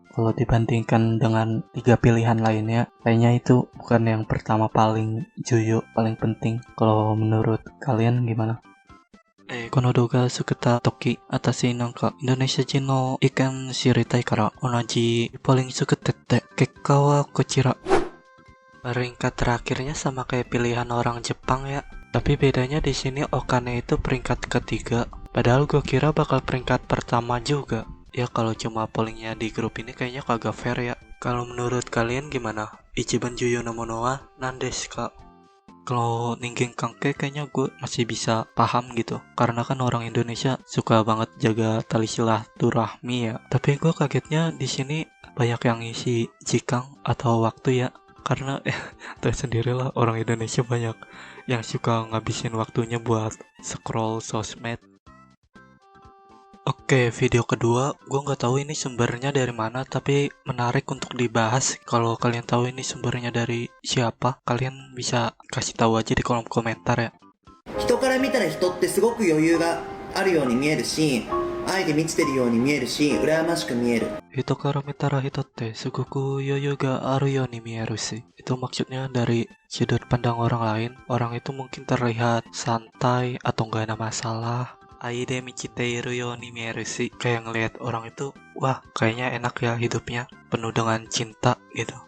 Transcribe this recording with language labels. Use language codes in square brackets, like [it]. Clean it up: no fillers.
[id] Kalau dibandingkan dengan 3 pilihan lainnya, kayaknya itu bukan yang pertama paling juyu, paling penting. Kalau menurut kalian gimana? [ja] この動画作った時、私なんかインドネシア人の意見知りたいから同じポリン作ってって、結果はこちら。 [id] Peringkat terakhirnya sama kayak pilihan orang Jepang ya. Tapi bedanya di sini Okane itu peringkat ketiga. Padahal gue kira bakal peringkat pertama juga. Ya kalau cuma pollingnya di grup ini kayaknya kagak fair ya. Kalau menurut kalian gimana? [ja] Ichiban Juyo no mono wa nan desu ka? [id] Kalau Ningen Kanke kayaknya gue masih bisa paham gitu. Karena kan orang Indonesia suka banget jaga tali silaturahmi ya. Tapi gue kagetnya di sini banyak yang isi jikang atau waktu ya. Karena tahu sendirilah orang Indonesia banyak yang suka ngabisin waktunya buat scroll sosmed. Oke, video kedua, gue nggak tahu ini sumbernya dari mana, tapi menarik untuk dibahas. Kalau kalian tahu ini sumbernya dari siapa, kalian bisa kasih tahu aja di kolom komentar ya. [ja] 人から見たら人ってすごく余裕があるように見えるし、愛で満ちてるように見えるし、羨ましく見える。 Hito kara mitara hito te suguku yoyo ga aru yo ni mieru sih. [id] Itu maksudnya dari sudut pandang orang lain, orang itu mungkin terlihat santai atau nggak ada masalah. [ja] Aide michiteiru yo ni mieru sih. [id] Kayak ngelihat orang itu, wah kayaknya enak ya hidupnya, penuh dengan cinta gitu.